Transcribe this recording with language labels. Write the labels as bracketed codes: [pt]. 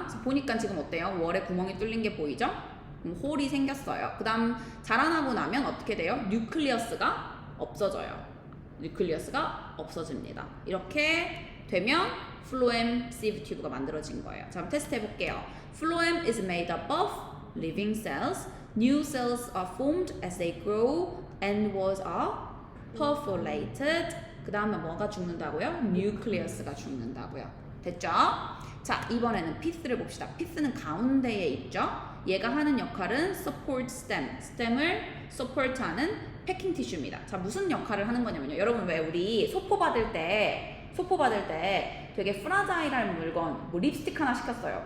[ko] 그래서 보니까 지금 어때요? 월에 구멍이 뚫린 게 보이죠? 홀이 생겼어요. 그 다음 자라나고 나면 어떻게 돼요? 뉴클리어스가 없어져요. 뉴클리어스가 없어집니다. 이렇게 되면 플로엠 sieve tube가 만들어진 거예요. 자, 한번 테스트 해볼게요. [en] Phloem is made up of living cells. New cells are formed as they grow and walls are perforated. [ko] 그 다음에 뭐가 죽는다고요? 뉴클리어스가 죽는다고요. 됐죠? 자, 이번에는 피스를 봅시다. 피스는 가운데에 있죠? 얘가 하는 역할은 [en] support stem, [ko] stem을 support하는 패킹 티슈입니다. 자, 무슨 역할을 하는 거냐면요. 여러분 왜 우리 소포 받을 때 되게 프라자일한 물건, 뭐 립스틱 하나 시켰어요.